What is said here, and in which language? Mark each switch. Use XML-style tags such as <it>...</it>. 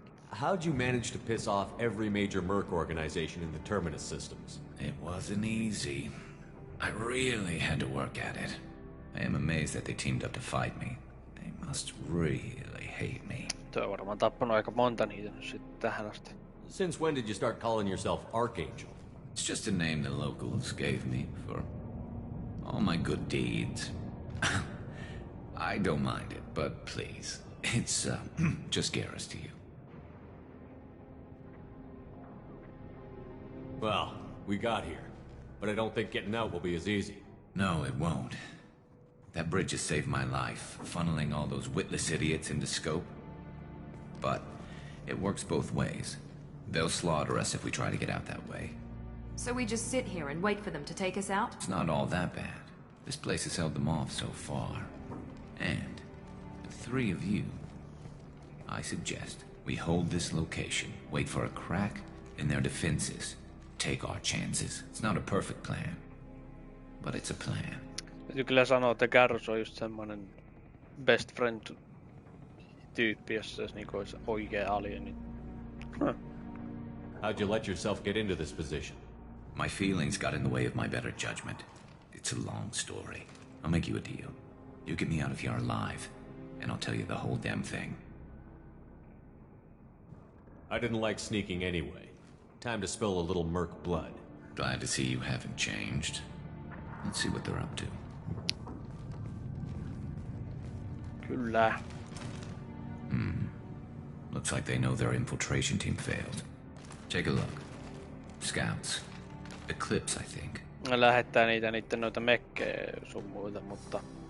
<en>How'd you manage to piss off every major merc organization in the Terminus systems? It wasn't easy. I really had to work at it. I am amazed that they teamed up to fight me. They must really hate me.</en> <fi>Tuo on varmaan tappanut aika monta niitä nyt sitten tähän asti.</fi> <en>Since when did you start calling yourself Archangel? It's just a name the locals gave me for all my good deeds. I don't mind it, but please, it's just Garrus to you. Well, we got here, but I don't think getting out will be as easy. No, it won't. That bridge has saved my life, funneling all those witless idiots into scope. But it works both ways. They'll slaughter us if we try to get out that way. So we just sit here and wait for them to take us out? It's not all that bad. This place has held them off so far. And the three of you, I suggest we hold this location, wait for a crack in their defenses, take our chances. It's not a perfect plan, but it's a plan.</en> <fi>Täytyy kyllä sanoa, että Garrus on just semmonen best friend tyyppi, jos se niinku olisi oikea alieni.</fi> <en>How'd you let yourself get into this position? My feelings got in the way of my better judgment. It's a long story. I'll make you a deal. You get me out of here alive, and I'll tell you the whole damn thing. I didn't like sneaking anyway. Time to spill a little merc blood. Glad to see you haven't changed. Let's see what they're up to.</en> <fi>Kyllä.</fi> <en>Looks like they know their infiltration team failed. Take a look. Scouts. Eclipse, I think.</en> <fi>Lähettää niitä noita mekkejä sun muita, mutta...</fi>